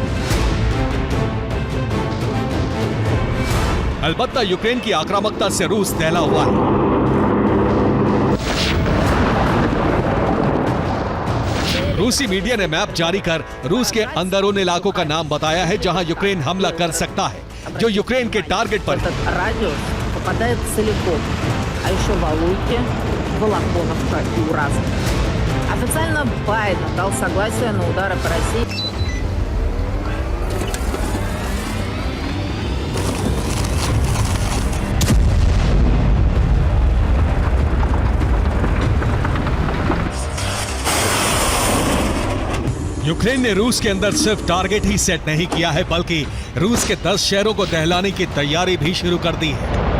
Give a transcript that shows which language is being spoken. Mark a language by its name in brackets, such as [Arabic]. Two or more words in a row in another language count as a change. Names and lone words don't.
[Hindi] अलबत्ता यूक्रेन की आक्रामकता से रूस दहला हुआ है। रूसी मीडिया ने मैप जारी कर रूस के अंदरूनी इलाकों का नाम बताया है जहां यूक्रेन हमला कर सकता है, जो यूक्रेन के टारगेट पर है। [Russian] Радиус попадает целиком, а еще Валуйки, Волохоновка и Уральск. Официально Байден дал согласие на удары по России. [Hindi] यूक्रेन ने रूस के अंदर सिर्फ टारगेट ही सेट नहीं किया है, बल्कि रूस के 10 शहरों को दहलाने की तैयारी भी शुरू कर दी है।